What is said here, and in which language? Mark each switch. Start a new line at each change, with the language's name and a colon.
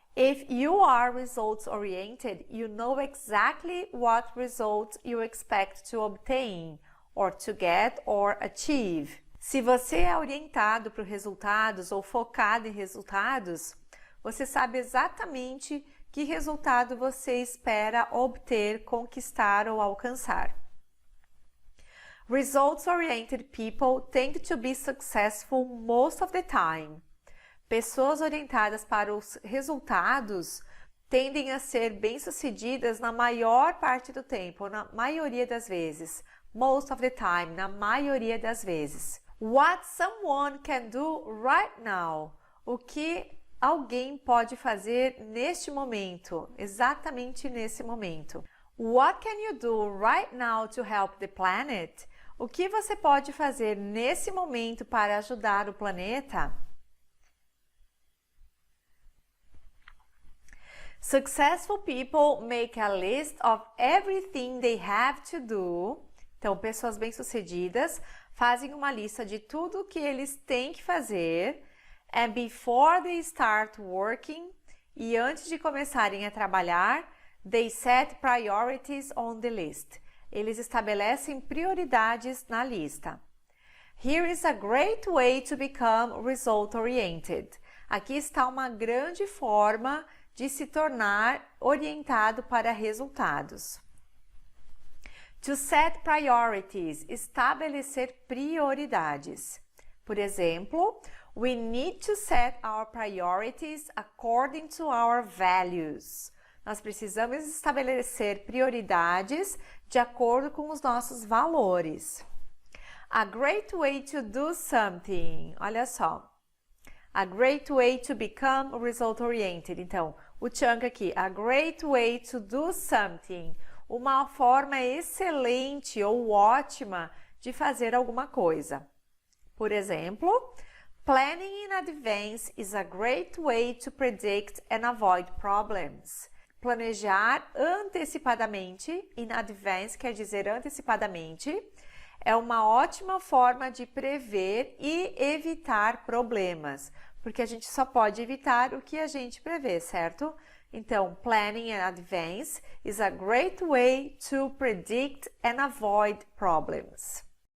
English: If you are results-oriented, you know exactly what results you expect to obtain, or to get, or achieve.
Portuguese: Se você é orientado para resultados ou focado em resultados, você sabe exatamente que resultado você espera obter, conquistar ou alcançar.
English: Results-oriented people tend to be successful most of the time.
Portuguese: Pessoas orientadas para os resultados tendem a ser bem-sucedidas na maior parte do tempo, na maioria das vezes.
English: Most of the time,
Portuguese: na maioria das vezes.
English: What someone can do right now.
Portuguese: O que alguém pode fazer neste momento, exatamente nesse momento.
English: What can you do right now to help the planet?
Portuguese: O que você pode fazer nesse momento para ajudar o planeta?
English: Successful people make a list of everything they have to do.
Portuguese: Então, pessoas bem-sucedidas fazem uma lista de tudo o que eles têm que fazer.
English: And before they start working,
Portuguese: e antes de começarem a trabalhar,
English: they set priorities on the list.
Portuguese: Eles estabelecem prioridades na lista.
English: Here is a great way to become result-oriented.
Portuguese: Aqui está uma grande forma de se tornar orientado para resultados.
English: To set priorities,
Portuguese: estabelecer prioridades. Por exemplo,
English: we need to set our priorities according to our values.
Portuguese: Nós precisamos estabelecer prioridades de acordo com os nossos valores.
English: A great way to do something.
Portuguese: Olha só.
English: A great way to become result-oriented.
Portuguese: Então, o chunk aqui,
English: a great way to do something,
Portuguese: uma forma excelente ou ótima de fazer alguma coisa. Por exemplo,
English: planning in advance is a great way to predict and avoid problems.
Portuguese: Planejar antecipadamente,
English: in advance
Portuguese: quer dizer antecipadamente, é uma ótima forma de prever e evitar problemas, porque a gente só pode evitar o que a gente prevê, certo? Então,
English: planning in advance is a great way to predict and avoid problems.